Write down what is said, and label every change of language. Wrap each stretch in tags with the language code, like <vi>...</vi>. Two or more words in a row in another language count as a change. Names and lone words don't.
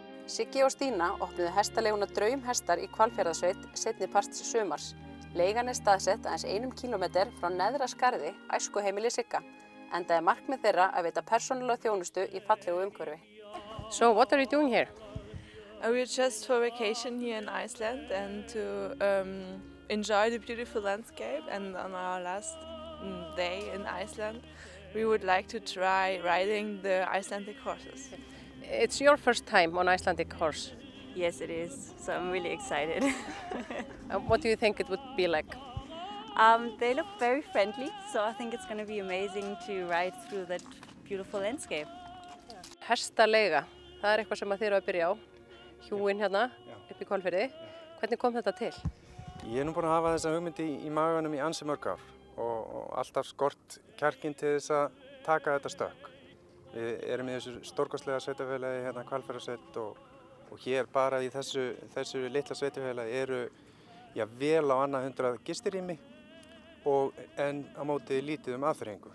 <is>Siggi og Stína opnuðu hestaleiguna Draumhestar í Hvalfjarðarsveit seinni parts sumars. Leigan staðsett aðeins 1 kílómetra frá neðra skarði æskuheimili Sigga, enda markmið þeirra að veita persónulega þjónustu í fallegu umhverfi.</is> <en>So what are you doing here? We're just for vacation here in Iceland and to enjoy the beautiful landscape, and on our last day in Iceland we would like to try riding the Icelandic horses. It's your first time on Icelandic horse. Yes, it is. So I'm really excited. What do you think it would be like? They look very friendly, so I think it's going to be amazing to ride through that beautiful landscape.</en> <is>Hestaleiga, það eitthvað sem þið eru að byrja á. Hjúin hérna upp í Hvalfirði. Hvernig kom þetta til? Ég nú búinn að hafa þessa hugmynd í maganum í ansi mörg ár og alltaf skort kjarkinn til þess að taka þetta stökk. Við erum í þessu stórkostlega sveitafélagi hérna Hvalfjarðarsveit og hér bara í þessu litla sveitafélagi eru vel á annað 100 gistirými en á móti lítið aðþrengingu.</is>